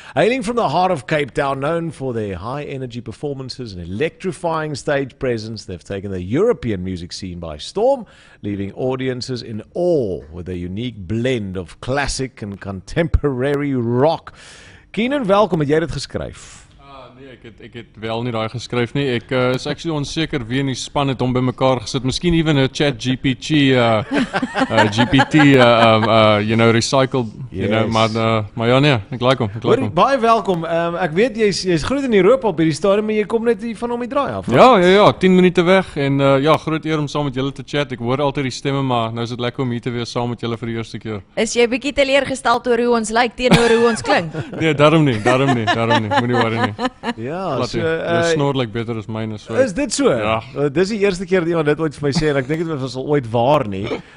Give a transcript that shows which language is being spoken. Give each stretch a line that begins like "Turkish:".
English: Hailing from the heart of Cape Town, known for their high energy performances and electrifying stage presence, they've taken the European music scene by storm, leaving audiences in awe with a unique blend of classic and contemporary rock.
Afrikaans: Keenan, welkom, het jy dit geskryf? Nee, ek het wel nie daai geskryf nie. Ek is actually onseker wie in die span het hom bymekaar gesit. Miskien even 'n chat GPT, recycled, maar ja nee, ek like hom. Baie welkom. Ek weet jy's groot in Europa op hierdie stadium, maar jy kom net hier van om die draai af. Ja, 10 minute weg en groot eer om saam met julle te chat. Ek hoor altyd die stemme, maar nou is dit lekker om hier te wees saam met julle vir die eerste keer. Is jy bietjie teleurgesteld oor hoe ons lyk teenoor hoe ons klink? Nee, daarom nie. Moenie worry nie. Ja, jou snor lyk beter as myne. So. Is dit so? Ja. Dis die eerste keer dat iemand dit ooit vir my sê en ek dink dit was al ooit waar nie.